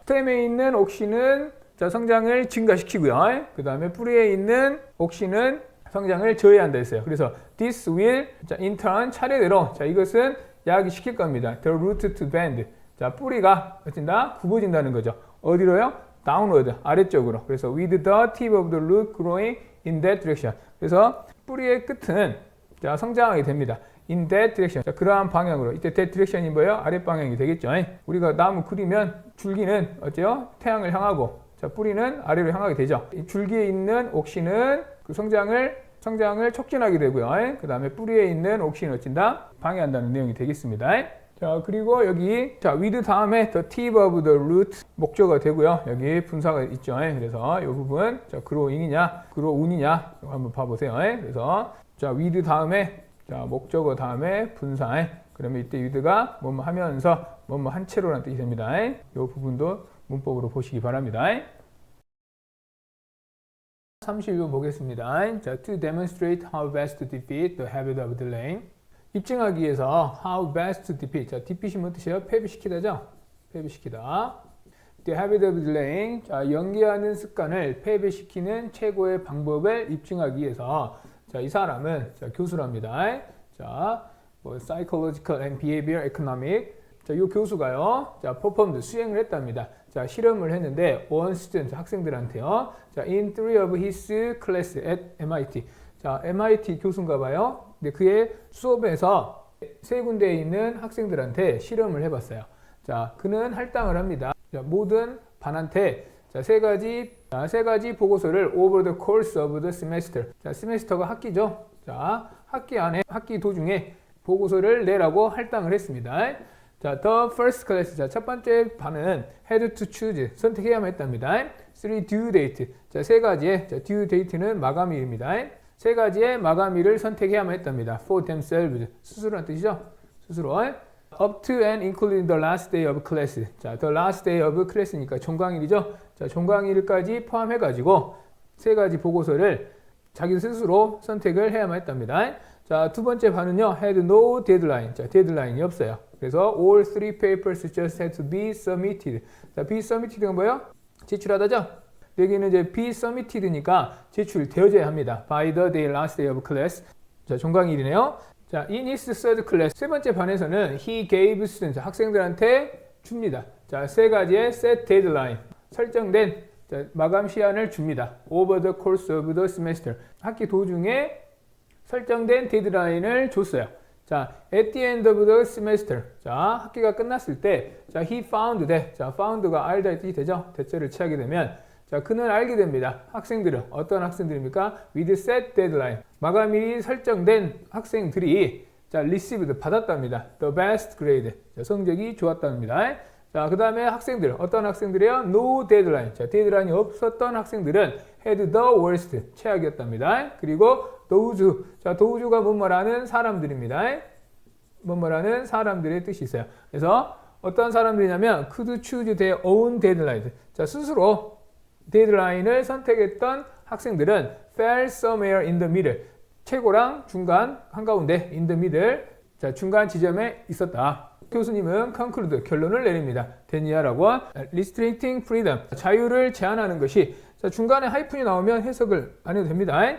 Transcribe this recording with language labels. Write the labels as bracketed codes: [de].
[ko] 스템에 있는 옥신은 자, 성장을 증가시키고요. 그 다음에 뿌리에 있는 옥신은 성장을 저해한다 했어요. 그래서 [en] this will [ko] 자, [en] in turn [ko] 차례대로 자, 이것은 야기시킬 겁니다. [en] The root to bend. [ko] 자, 뿌리가 어쩐다? 굽어진다는 거죠. 어디로요? [en] downward, [ko] 아래쪽으로. 그래서 [en] with the tip of the root growing in that direction. [ko] 그래서 뿌리의 끝은 자, 성장하게 됩니다. [en] in that direction. [ko] 자, 그러한 방향으로. 이때 [en] that direction [ko] 이 뭐예요? 아래 방향이 되겠죠. 우리가 나무 그리면 줄기는 어째요? 태양을 향하고 자, 뿌리는 아래로 향하게 되죠. 이 줄기에 있는 옥신은 그 성장을 촉진하게 되고요. 그 다음에 뿌리에 있는 옥신은 어쩐다? 방해한다는 내용이 되겠습니다. 자, 그리고 여기 자, with 다음에 [en] the tip of the root [ko] 목적어가 되고요. 여기 분사가 있죠. 그래서 이 부분 자, growing이냐, grow운이냐 한번 봐보세요. 그래서 자, with 다음에 자, 목적어 다음에 분사. 그러면 이때 with가 뭐뭐 하면서 뭐뭐 한 채로라는 뜻이 됩니다. 이 부분도 문법으로 보시기 바랍니다. 31번 보겠습니다. [en] 자, to demonstrate how best to defeat the habit of delaying. [ko] 입증하기 위해서 [en] how best to defeat. [ko] 자, defeat이 뭔 뜻이에요? 패배시키다죠? 패배시키다. [en] The habit of delaying. [ko] 자, 연기하는 습관을 패배시키는 최고의 방법을 입증하기 위해서 자, 이 사람은 자, 교수랍니다. [en] 자, 뭐 psychological and behavioral economic. [ko] 자, 이 교수가요. 자, performed 수행을 했답니다. 자, 실험을 했는데 [en] on student [ko] 학생들한테요. [en] 자, in 3 of his class at MIT. [ko] 자, MIT 교수인가 봐요. 근데 그의 수업에서 세 군데에 있는 학생들한테 실험을 해봤어요. 자, 그는 할당을 합니다. 자, 모든 반한테 자, 세 가지 보고서를 over the course of the semester. 자, 세메스터가 학기죠. 자, 학기 도중에 보고서를 내라고 할당을 했습니다. [en] 자, the first class. [ko] 자, 첫 번째 반은 [en] had to choose. [ko] 선택해야만 했답니다. [en] 3 due date. [ko] 자, 세 가지의 자, due date는 마감일입니다. 세 가지의 마감일을 선택해야만 했답니다. [en] for themselves. [ko] 스스로란 뜻이죠. 스스로. [en] up to and including the last day of class. 자, the last day of class니까 [ko] 종강일이죠. 자, 종강일까지 포함해가지고 세 가지 보고서를 자기 스스로 선택을 해야만 했답니다. 자, 두 번째 반은요, [en] had no deadline. [ko] 자, 데드라인이 없어요. [en] 그래서 all three papers just had to be submitted. [ko] 자, be submitted가 뭐예요? 제출하다죠? 여기는 이제 be submitted니까 제출되어져야 합니다. [en] by the day, last day of class. [ko] 자, 종강일이네요. 자, [en] in his third class. [ko] 세 번째 반에서는 [en] he gave students. [ko] 학생들한테 줍니다. 자, 세 가지의 set deadline. 설정된 자, 마감 시한을 줍니다. [en] over the course of the semester. [ko] 학기 도중에 설정된 데드라인을 줬어요. 자, [en] at the end of the semester. [ko] 자, 학기가 끝났을 때, 자, [en] he found that. [ko] 자, found가 알다의 뜻이 되죠? 대체를 취하게 되면, 자, 그는 알게 됩니다. 학생들은 어떤 학생들입니까? [en] with set deadline. [ko] 마감일이 설정된 학생들이 자, received 받았답니다. [en] the best grade. [ko] 자, 성적이 좋았답니다. 자, 그 다음에 학생들, 어떤 학생들이요? [en] no deadline. [ko] 자, 데드라인이 없었던 학생들은 [en] had the worst. [ko] 최악이었답니다. 그리고 those. 자, those가 뭐뭐라는 사람들입니다. 뭐뭐라는 사람들의 뜻이 있어요. 그래서 어떤 사람들이냐면 [en] could choose their own deadline. [ko] 자, 스스로 데드라인을 선택했던 학생들은 [en] fell somewhere in the middle. [ko] 최고랑 중간, 한가운데 in the middle. 자, 중간 지점에 있었다. 교수님은 conclude, 결론을 내립니다. 데니아라고 [en] restricting freedom, [ko] 자유를 제한하는 것이, 자, 중간에 하이픈이 나오면 해석을 안 해도 됩니다.